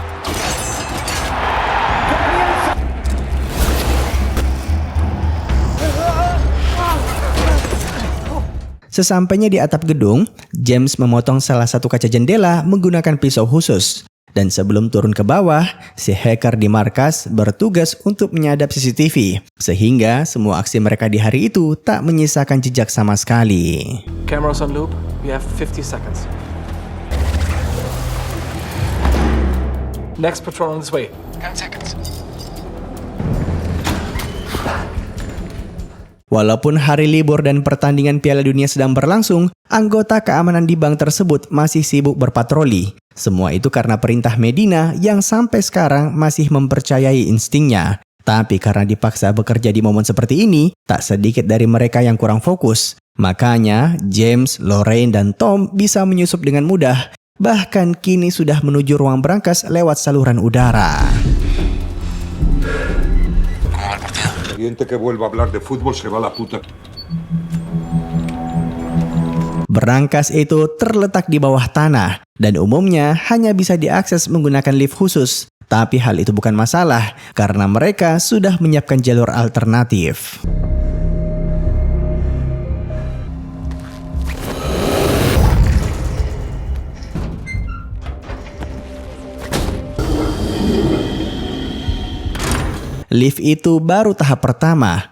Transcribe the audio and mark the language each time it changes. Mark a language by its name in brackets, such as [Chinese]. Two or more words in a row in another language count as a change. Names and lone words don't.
[Indonesian] Sesampainya di atap gedung, James memotong salah satu kaca jendela menggunakan pisau khusus. Dan sebelum turun ke bawah, si hacker di markas bertugas untuk menyadap CCTV. Sehingga semua aksi mereka di hari itu tak menyisakan jejak sama sekali. [English] Cameras on loop. We have 50 seconds. Next patrol on this way. 10 seconds. [Indonesian] Walaupun hari libur dan pertandingan Piala Dunia sedang berlangsung, anggota keamanan di bank tersebut masih sibuk berpatroli. Semua itu karena perintah Medina yang sampai sekarang masih mempercayai instingnya. Tapi karena dipaksa bekerja di momen seperti ini, tak sedikit dari mereka yang kurang fokus. Makanya James, Lorraine, dan Tom bisa menyusup dengan mudah. Bahkan kini sudah menuju ruang berangkas lewat saluran udara. [Spanish] Que vuelva a hablar de fútbol se va a la puta. [Indonesian] Berangkas itu terletak di bawah tanah dan umumnya hanya bisa diakses menggunakan lift khusus. Tapi hal itu bukan masalah karena mereka sudah menyiapkan jalur alternatif. Lift itu baru tahap pertama.